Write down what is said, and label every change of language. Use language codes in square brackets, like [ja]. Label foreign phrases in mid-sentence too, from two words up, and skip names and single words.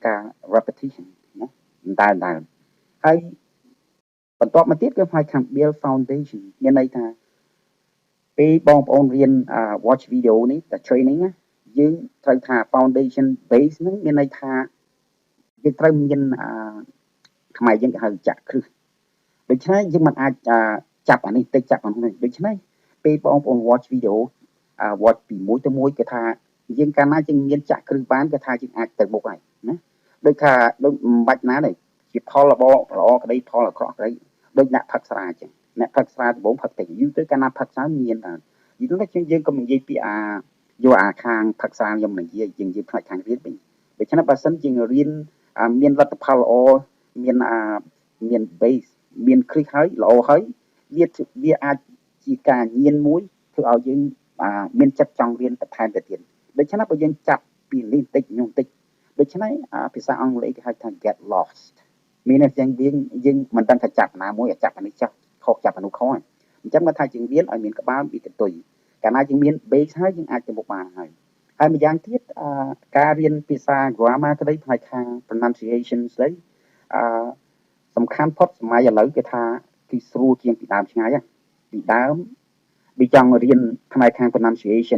[km] ការ repetition ណាតែហើយបន្ទាប់មកទៀតគឺហៅថា [en] build foundation [km] មានន័យថាពេលបងប្អូនរៀន [en] watch video [km] នេះតែ training ណាយើងត្រូវថា foundation base ហ្នឹងមានន័យថាយើងត្រូវមានខ្មែរយើងគេហៅចាក់គ្រឹះដូច្នេះយើងមិនអាចចាប់អានេះតិចចាប់អានោះដូច្នេះពេលបងប្អូន [en] watch video watch [km] ពីមួយទៅមួយគេថាយើងកាលណាយើងមានចាក់គ្រឹះបានគេថាយើងអាចទៅមុខហើយណាដូចថាដូចមិនបាច់ណាទេជាផលល្អក្តីផលអាក្រក់ក្តីដូចអ្នកផឹកស្រាអញ្ចឹងអ្នកផឹកស្រាដំបូងផឹកតិចយូរទៅកាលណាផឹកស្រាមានដល់យូរទៅ យើងក៏និយាយពីយកខាងផឹកស្រាខ្ញុំនិយាយយើងផ្នែកខាងរៀនវិញដូច្នេះបើសិនជារៀនមានលទ្ធផលល្អមាន base មានគ្រឹះហើយល្អហើយវាអាចជាការញៀនមួយធ្វើឲ្យយើងមានចិត្តចង់រៀនបន្ថែមទៅទៀតដូច្នេះបើយើងចាប់ពីនេះបន្តិចនោះបន្តិចដូ ច្នេះភាសាអង់គ្លេសគេហៅថា [en] get lost [km] មានតែយើងមិនដឹងថាចាប់ណាមួយចាប់អានេះចាប់ខុសចាប់អានោះខុសអញ្ចឹងមកថាយើងរៀនឲ្យមានក្បាលពីកន្ទុយកាលណាយើងមាន base ហើយយើងអាចទៅមុខបានហើយម្យ៉ាងទៀតការ រៀនភាសា grammar ក្តីផ្នែកខាង pronunciation ស្ដីសំខាន់ផុតសម័យឥឡូវគេថាគឺស្រួលជាងពីដើមឆ្ងាយពីដើមវាចង់រៀនផ្នែកខាង pronunciation